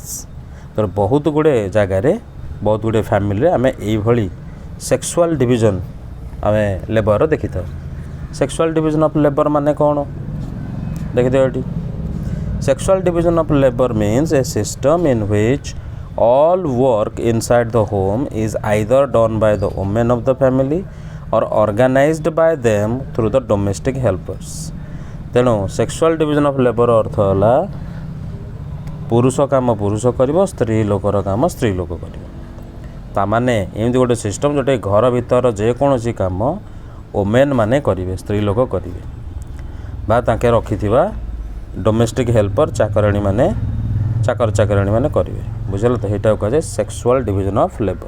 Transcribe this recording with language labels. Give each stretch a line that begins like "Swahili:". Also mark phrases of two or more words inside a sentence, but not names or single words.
Odia: ତ ବହୁତ ଗୁଡ଼ିଏ ଜାଗାରେ ବହୁତ ଗୁଡ଼ିଏ ଫ୍ୟାମିଲିରେ ଆମେ ଏଇଭଳି
English: sexual division
Odia: ଆମେ ଲେବର୍ର ଦେଖିଥାଉ।
English: sexual division of labour
Odia: ମାନେ କ'ଣ ଦେଖିଥାଉ ଏଠି।
English: sexual division of labour means a system in which all work inside the home is either done by the women of the family or organized by them through the domestic helpers।
Odia: ତେଣୁ
English: sexual division of labour
Odia: ଅର୍ଥ ହେଲା ପୁରୁଷ କାମ ପୁରୁଷ କରିବ ସ୍ତ୍ରୀ ଲୋକର କାମ ସ୍ତ୍ରୀ ଲୋକ କରିବ। ତାମାନେ ଏମିତି ଗୋଟେ ସିଷ୍ଟମ୍ ଯେଉଁଟା ଘର ଭିତର ଯେକୌଣସି କାମ ଓମେନ୍ ମାନେ କରିବେ ସ୍ତ୍ରୀ ଲୋକ କରିବେ ବା ତାଙ୍କେ ରଖିଥିବା
English: domestic helper
Odia: ଚାକର ଚାକରାଣୀ ମାନେ କରିବେ ବୁଝିଲ ତ ସେଇଟାକୁ କୁହାଯାଏ
English: sexual division of labour.